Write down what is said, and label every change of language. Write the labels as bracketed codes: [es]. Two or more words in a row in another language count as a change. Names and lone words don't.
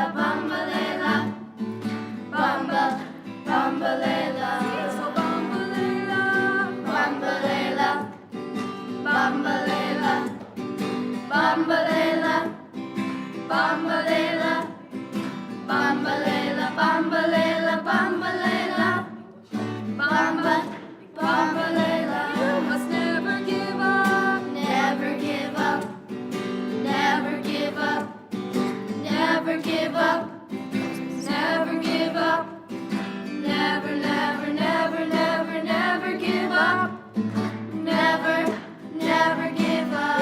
[zu] bambalela, bamba, bambalela, so bambalela, bambalela, bambalela, bambalela, bambalela, bambalela, bambalela, bambalela, bamba, bambalela. [en] You must never give up, never give up, never give up, never give up, never give up, never, never, never, never, never give up, never, never give up.